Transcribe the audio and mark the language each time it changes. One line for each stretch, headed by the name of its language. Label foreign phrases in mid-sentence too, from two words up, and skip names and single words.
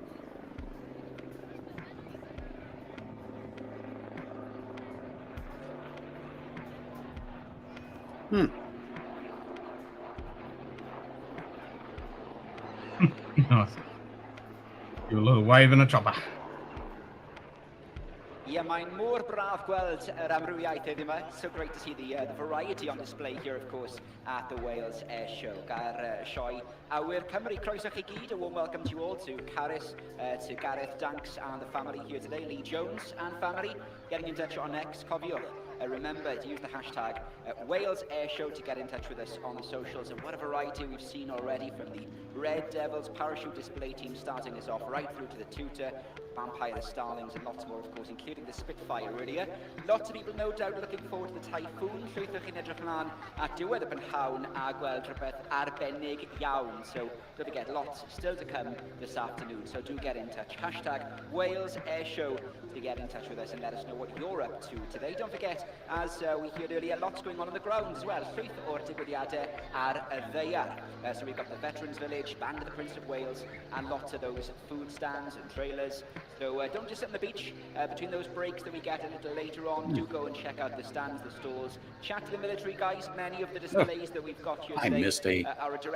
English: Nice. Give a little wave and a chopper. Yeah,
Welsh: mae'n mor braf gweld yr amrywiaeth heddiw yma.
English: So great to see the variety on display here, of course, at the Wales Air Show.
Welsh: Ga'r sioe awyr Cymru, croeso chi gyd.
English: A warm welcome to you all, to Caris, to Gareth Danks and the family here today, Lee Jones and family, getting in touch on X.
Welsh: Cofiwch.
English: Remember to use the hashtag Wales Air Show to get in touch with us on the socials. And what a variety we've seen already, from the Red Devils parachute display team starting us off right through to the Tutor, Vampire Starlings, and lots more, of course, including the Spitfire earlier. Lots of people, no doubt, looking forward to the Typhoon.
Welsh: Llwythwch chi'n edrych ymlaen at diwedd y prynhawn a gweld rhywbeth arbennig iawn.
English: So don't forget, lots still to come this afternoon. So do get in touch. Hashtag Wales Air Show to get in touch with us and let us know what you're up to today. Don't forget, as we heard earlier, lots going on the ground as well.
Welsh: Llwyth o'r digwyddiadau ar y ddaear.
English: So we've got the Veterans Village, Band of the Prince of Wales, and lots of those food stands and trailers. So don't just sit on the beach between those breaks that we get a little later on. Do go and check out the stands, the stalls. Chat to the military guys. Many of the displays that we've got here today I missed a are a direct